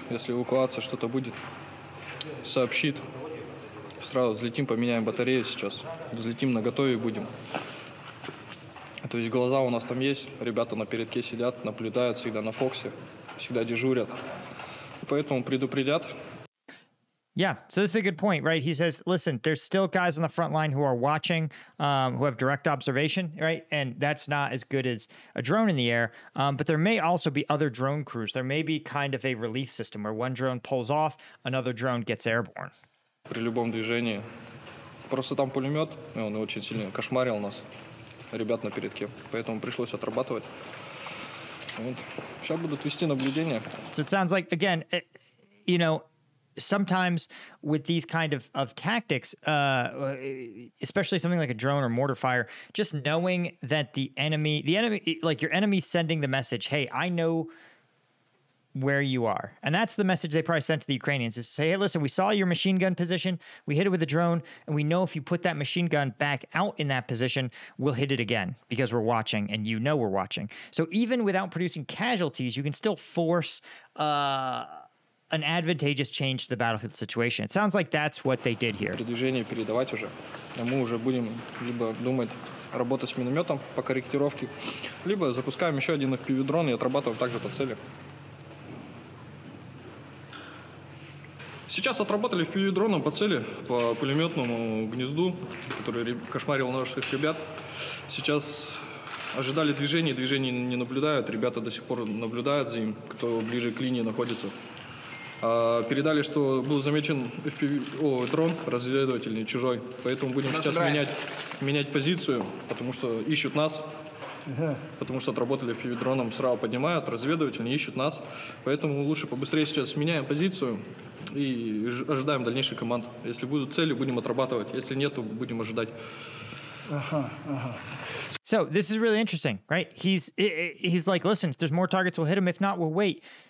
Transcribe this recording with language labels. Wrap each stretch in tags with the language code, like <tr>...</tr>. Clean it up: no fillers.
<ru>Если эвакуация, что-то будет, сообщит. Сразу взлетим, поменяем батарею сейчас. Взлетим на готове будем. То есть глаза у нас там есть. Ребята на передке сидят, наблюдают всегда на Фоксе. Всегда дежурят. Поэтому предупредят.</ru> <en>Yeah, so this is a good point, right? He says, listen, there's still guys on the front line who are watching, who have direct observation, right? And that's not as good as a drone in the air. But there may also be other drone crews. There may be kind of a relief system where one drone pulls off, another drone gets airborne.</en> <ru>При любом движении. Просто там пулемет, и он очень сильно кошмарил нас, ребят на передке. Поэтому пришлось отрабатывать. Вот. Сейчас будут вести наблюдение.</ru> <en>So it sounds like, again, you know, sometimes with these kind of tactics, especially something like a drone or mortar fire, just knowing that the enemy, like your enemy's sending the message, hey, I know where you are. And that's the message they probably sent to the Ukrainians, is to say, hey, listen, we saw your machine gun position, we hit it with a drone, and we know if you put that machine gun back out in that position, we'll hit it again because we're watching and you know we're watching. So even without producing casualties, you can still force an advantageous change to the battlefield situation. It sounds like that's what they did here.</en> <ru>Движение передавать уже. А мы уже будем либо думать, работать с минометом по корректировке, либо запускаем еще один FPV-дрон и отрабатываем также по цели. Сейчас отработали FPV-дроном по цели, по пулеметному гнезду, который кошмарил наших ребят. Сейчас ожидали движения не наблюдают. Ребята до сих пор наблюдают за ним, кто ближе к линии находится. Передали, что был замечен дрон разведывательный, чужой. Поэтому будем сейчас менять позицию, потому что ищут нас. Потому что отработали FPV-дроном, сразу поднимают, разведывательные ищут нас. Поэтому лучше побыстрее сейчас меняем позицию и ожидаем дальнейших команд. Если будут цели, будем отрабатывать. Если нет, то будем ожидать.</ru> <en>So this is really interesting, right? He's like, listen, if there's more targets, we'll hit them. If not, we'll wait.</en>